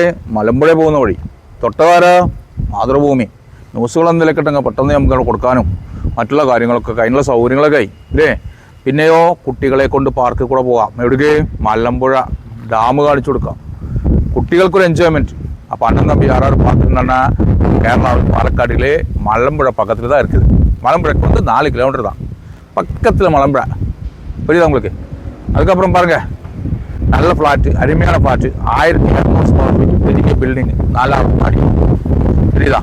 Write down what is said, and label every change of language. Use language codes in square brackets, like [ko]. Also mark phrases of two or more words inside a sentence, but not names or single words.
[ml] മലമ്പുഴ പോകുന്ന വഴി. തൊട്ടതാരാ? മാതൃഭൂമി. ന്യൂസുകൾ എന്തെങ്കിലുമൊക്കെ ഉണ്ടെങ്കിൽ പെട്ടെന്ന് നമുക്ക് കൊടുക്കാനും മറ്റുള്ള കാര്യങ്ങളൊക്കെ അതിനുള്ള സൗകര്യങ്ങളൊക്കെ ആയി അല്ലേ. പിന്നെയോ കുട്ടികളെ കൊണ്ട് പാർക്കിൽ കൂടെ പോകാം. എവിടേക്ക്? മലമ്പുഴ ഡാം കാണിച്ചു കൊടുക്കാം, കുട്ടികൾക്കൊരു എൻജോയ്മെൻറ്റ്. അപ്പോൾ അണ്ണൻ തമ്പി ആറാറ് പാർക്കുன்னு [ta] கேரளா பாலக்காடிலே மலம்புழை பக்கத்தில் தான் இருக்குது. மலம்புழைக்கு வந்து 4 கிலோமீட்டர் தான் பக்கத்தில் மலம்புழை, புரியுதா உங்களுக்கு? அதுக்கப்புறம் பாருங்கள், நல்ல ஃப்ளாட்டு, அருமையான ஃப்ளாட்டு, 1200 [en] square feet [ta] பெரிய பில்டிங்கு, 4வது மாடி, புரியுதா?